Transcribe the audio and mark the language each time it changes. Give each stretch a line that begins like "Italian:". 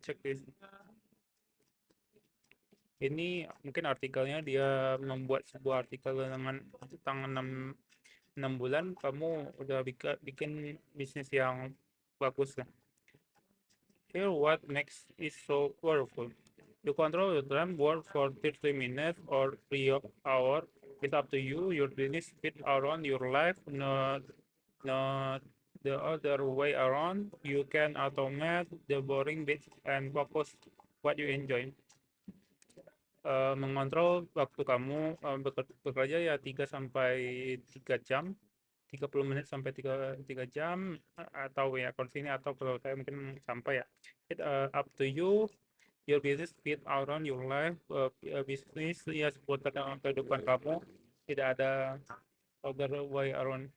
Indonesian: Cek ini mungkin artikelnya, dia membuat sebuah artikel dengan tentang 6 bulan kamu udah bikin bisnis yang bagus lah.
English: Here what makes it so powerful. You control your time, work for 30 minutes or 3 hours. It's up to you. Your business fit around your life, not the other way around. You can automate the boring bits and focus what you enjoy.
Indonesian: Mengontrol waktu kamu bekerja ya 3 sampai 3 jam, 30 menit sampai 3 jam, atau ya kalau sini atau kalau saya mungkin sampai ya.
English: It up to you. Your business fit around your life.
Indonesian: Bisnis ya seputar dengan kehidupan kamu. Tidak ada
English: other way around.